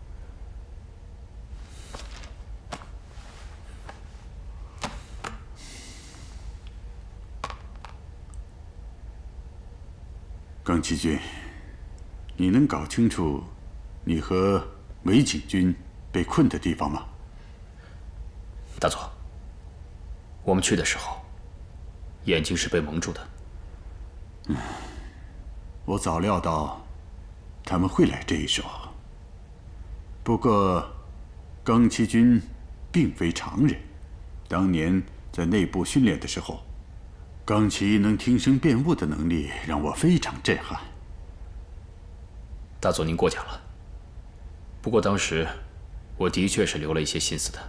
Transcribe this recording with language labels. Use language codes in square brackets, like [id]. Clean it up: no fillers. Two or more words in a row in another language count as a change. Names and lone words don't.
[zh] 冈崎君，你能搞清楚你和尾景君被困的地方吗？大佐，我们去的时候，眼睛是被蒙住的。我早料到他们会来这一手。不過，冈崎君並非常人，當年在內部訓練的時候，岡崎能聽聲辨物的能力讓我非常震撼。大佐您過獎了。不過當時我的確是留了一些心思的。